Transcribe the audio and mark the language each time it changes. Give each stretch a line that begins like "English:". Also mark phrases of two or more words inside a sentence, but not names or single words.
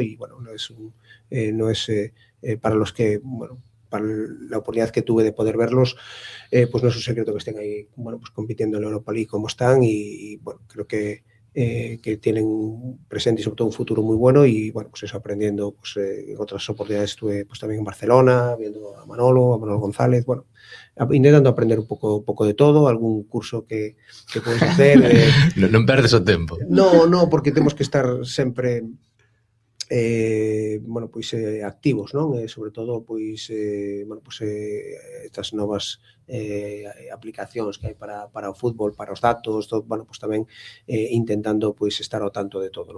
Spanish: Y bueno, no es para los que, bueno, para la oportunidad que tuve de poder verlos, pues no es un secreto que estén ahí, bueno, pues compitiendo en la Europa League como están, y bueno, creo que tienen un presente y sobre todo un futuro muy bueno. Y bueno, pues eso, aprendiendo pues en otras oportunidades estuve pues también en Barcelona viendo a Manolo González, bueno, intentando aprender un poco de todo, algún curso que puedes hacer.
Galician: Non perdes o tempo. No, porque temos que estar sempre bueno, pois activos, non? Sobre todo pois bueno, pois estas novas aplicacións que hai para o fútbol, para os datos, todo, bueno, pois tamén intentando pois estar ao tanto de todo, non?